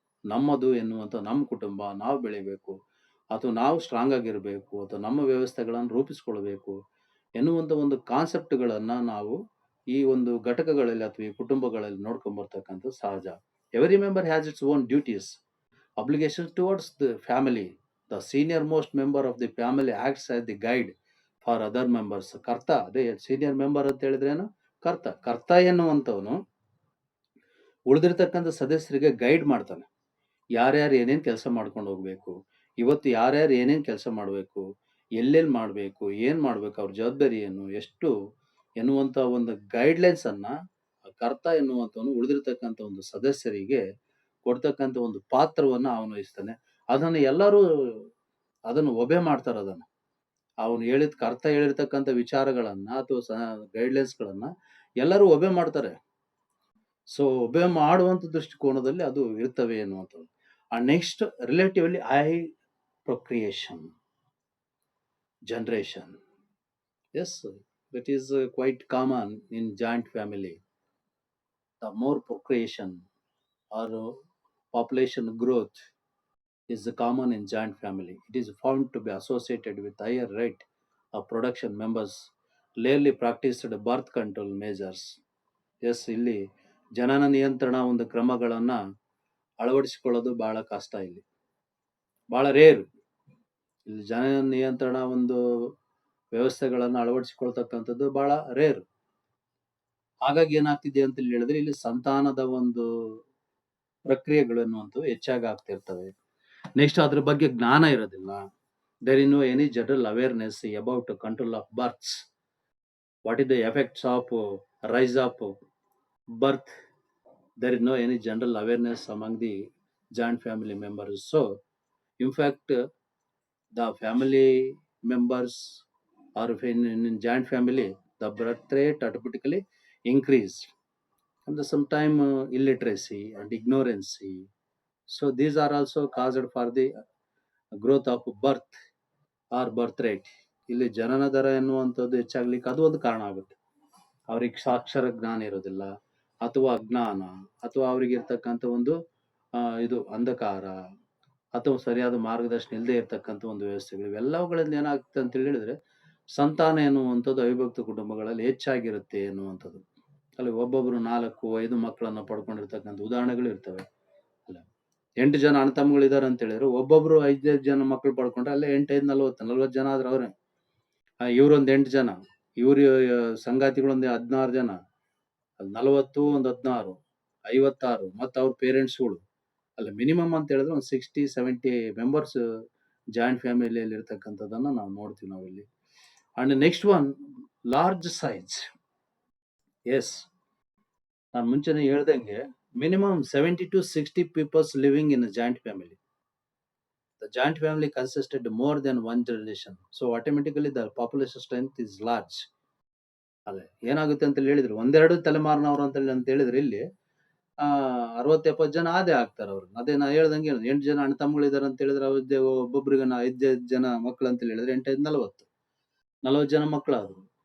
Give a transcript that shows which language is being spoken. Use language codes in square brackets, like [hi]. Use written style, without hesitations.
[kn] ನಮ್ಮದು ಎನ್ನುವಂಥ ನಮ್ಮ ಕುಟುಂಬ, ನಾವು ಬೆಳಿಬೇಕು ಅಥವಾ ನಾವು ಸ್ಟ್ರಾಂಗ್ ಆಗಿರ್ಬೇಕು ಅಥವಾ ನಮ್ಮ ವ್ಯವಸ್ಥೆಗಳನ್ನು ರೂಪಿಸ್ಕೊಳ್ಬೇಕು ಎನ್ನುವಂಥ ಒಂದು ಕಾನ್ಸೆಪ್ಟ್ಗಳನ್ನ ನಾವು ಈ ಒಂದು ಘಟಕಗಳಲ್ಲಿ ಅಥವಾ ಈ ಕುಟುಂಬಗಳಲ್ಲಿ ನೋಡ್ಕೊಂಡ್ ಬರ್ತಕ್ಕಂಥ ಸಹಜ. [en] Every member has its own duties, obligations towards the family. The senior most member of the family acts as the guide for other members. [kn] ಕರ್ತ, ಅದೇ ಸೀನಿಯರ್ ಮೆಂಬರ್ ಅಂತ ಹೇಳಿದ್ರೇನು? ಕರ್ತ ಎನ್ನುವಂಥವನು ಉಳಿದಿರ್ತಕ್ಕಂಥ ಸದಸ್ಯರಿಗೆ ಗೈಡ್ ಮಾಡ್ತಾನೆ. ಯಾರ್ಯಾರು ಏನೇನ್ ಕೆಲಸ ಮಾಡ್ಕೊಂಡು ಹೋಗ್ಬೇಕು, ಇವತ್ತು ಯಾರ್ಯಾರು ಏನೇನ್ ಕೆಲಸ ಮಾಡಬೇಕು, ಎಲ್ಲೆಲ್ಲಿ ಮಾಡಬೇಕು, ಏನ್ ಮಾಡ್ಬೇಕು, ಅವ್ರ ಜವಾಬ್ದಾರಿ ಏನು, ಎಷ್ಟು ಎನ್ನುವಂತ ಒಂದು ಗೈಡ್ಲೈನ್ಸ್ ಅನ್ನ ಕರ್ತ ಎನ್ನುವಂತವನು ಉಳಿದಿರ್ತಕ್ಕಂಥ ಒಂದು ಸದಸ್ಯರಿಗೆ ಕೊಡ್ತಕ್ಕಂಥ ಒಂದು ಪಾತ್ರವನ್ನ ಅವನು ವಹಿಸ್ತಾನೆ. ಅದನ್ನ ಎಲ್ಲರೂ ಅದನ್ನು ಒಬೆ ಮಾಡ್ತಾರೆ ಅದನ್ನ. ಅವನು ಕರ್ತ ಹೇಳಿರ್ತಕ್ಕಂಥ ವಿಚಾರಗಳನ್ನ ಅಥವಾ ಗೈಡ್ಲೈನ್ಸ್‌ಗಳನ್ನ ಎಲ್ಲರೂ ಒಬೆ ಮಾಡ್ತಾರೆ. ಸೊ ಒಬೆ ಮಾಡುವಂತ ದೃಷ್ಟಿಕೋನದಲ್ಲಿ ಅದು ಇರ್ತವೆ ಎನ್ನುವಂಥದ್ದು. [en] Next relatively procreation generation. Yes, that is quite common in joint family. The more procreation or population growth is common in joint family. It is found to be associated with higher rate of production members rarely practiced birth control measures. [kn] Yes, ಇಲ್ಲಿ ಜನನ ನಿಯಂತ್ರಣ ಒಂದು ಕ್ರಮಗಳನ್ನ ಅಳವಡಿಸಿಕೊಳ್ಳೋದು ಬಹಳ ಕಷ್ಟ ಇಲ್ಲಿ. ಬಹಳ rare. ಇಲ್ಲಿ ಜನನ ನಿಯಂತ್ರಣ ಒಂದು ವ್ಯವಸ್ಥೆಗಳನ್ನ ಅಳವಡಿಸಿಕೊಳ್ತಕ್ಕಂಥದ್ದು ಬಹಳ ರೇರ್. ಹಾಗಾಗಿ ಏನಾಗ್ತಿದೆ ಅಂತ ಹೇಳಿದ್ರೆ ಇಲ್ಲಿ ಸಂತಾನದ ಒಂದು ಪ್ರಕ್ರಿಯೆಗಳು ಅನ್ನುವಂಥವು ಹೆಚ್ಚಾಗಿ ಆಗ್ತಿರ್ತವೆ. [en] next [kn] ಅದ್ರ ಬಗ್ಗೆ ಜ್ಞಾನ ಇರೋದಿಲ್ಲ. [en] There is no any general awareness about control of births. What is the effects of rise of birth. There is no any general awareness among the joint family members. So in fact the family members or in joint family the birth rate automatically increased. And sometime illiteracy and ignorancy. So these are also caused for the growth of birth or birth rate. [kn] ಇಲ್ಲಿ ಜನನ ದರ ಎನ್ನುವಂಥದ್ದು ಹೆಚ್ಚಾಗ್ಲಿಕ್ಕೆ ಅದು ಒಂದು ಕಾರಣ ಆಗುತ್ತೆ. ಅವ್ರಿಗೆ ಸಾಕ್ಷರ ಜ್ಞಾನ ಇರೋದಿಲ್ಲ, ಅಥವಾ ಅಜ್ಞಾನ, ಅಥವಾ ಅವ್ರಿಗೆ ಇರ್ತಕ್ಕಂಥ ಒಂದು ಇದು ಅಂಧಕಾರ, ಅಥವಾ ಸರಿಯಾದ ಮಾರ್ಗದರ್ಶನ ಇಲ್ಲದೆ ಇರ್ತಕ್ಕಂಥ ಒಂದು ವ್ಯವಸ್ಥೆಗಳು. ಇವೆಲ್ಲವುಗಳಿಂದ ಏನಾಗುತ್ತೆ ಅಂತ ಹೇಳಿದ್ರೆ ಸಂತಾನ ಎನ್ನುವಂಥದ್ದು ಅವಿಭಕ್ತ ಕುಟುಂಬಗಳಲ್ಲಿ ಹೆಚ್ಚಾಗಿರುತ್ತೆ ಎನ್ನುವಂಥದ್ದು. ಅಲ್ಲಿ ಒಬ್ಬೊಬ್ರು 4-5 ಮಕ್ಕಳನ್ನ ಪಡ್ಕೊಂಡಿರ್ತಕ್ಕಂಥ ಉದಾಹರಣೆಗಳು ಇರ್ತವೆ. ಅಲ್ಲ 8 ಜನ ಅಣ್ಣ ತಮ್ಮಗಳಿದ್ದಾರೆ ಅಂತ ಹೇಳಿದ್ರೆ ಒಬ್ಬೊಬ್ರು 5 ಜನ ಮಕ್ಕಳು ಪಡ್ಕೊಂಡ್ರೆ ಅಲ್ಲೇ 8 5 40 ಜನ ಆದ್ರೆ ಅವ್ರೆ. ಇವ್ರೊಂದ್ 8 ಜನ, ಇವ್ರ ಸಂಗಾತಿಗಳೊಂದು 16 ಜನ, 40 ಒಂದು 16 56 ಮತ್ತು ಅವ್ರ ಪೇರೆಂಟ್ಸ್ಗಳು. ಅಲ್ಲ ಮಿನಿಮಮ್ ಅಂತ ಹೇಳಿದ್ರೆ ಒಂದು 60-70 ಮೆಂಬರ್ಸ್ ಜಾಯಿಂಟ್ ಫ್ಯಾಮಿಲಿಯಲ್ಲಿ ಇರ್ತಕ್ಕಂಥದ್ದನ್ನ ನಾವು ನೋಡ್ತೀವಿ ನಾವಿಲ್ಲಿ. [en] And next one large size. Yes, [kn] ನಾನು ಮುಂಚೆನೆ ಹೇಳ್ದಂಗೆ [en] minimum 70 to 60 peoples living in a joint family. The joint family consisted more than one generation. So automatically the population strength is large. [kn] ಅದೇ ಏನಾಗುತ್ತೆ ಅಂತ ಹೇಳಿದ್ರೆ ಒಂದೆರಡು ತಲೆಮಾರಿನವ್ರು ಅಂತ ಹೇಳಿದ್ರೆ ಇಲ್ಲಿ 60-70 ಜನ ಆದೇ ಆಗ್ತಾರೆ ಅವ್ರು. ಅದೇ ನಾ ಹೇಳ್ದಂಗೆ 8 ಜನ ಅಣ್ಣ ತಮ್ಮಗಳಿದಾರೆ ಅಂತ ಹೇಳಿದ್ರೆ ಅವ್ರದ್ದೇ ಒಬ್ಬೊಬ್ರಿಗೆ 5 ಜನ ಮಕ್ಕಳು ಅಂತ ಹೇಳಿದ್ರೆ 8 5 40 ಜನ ಮಕ್ಕಳಾದ್ರು.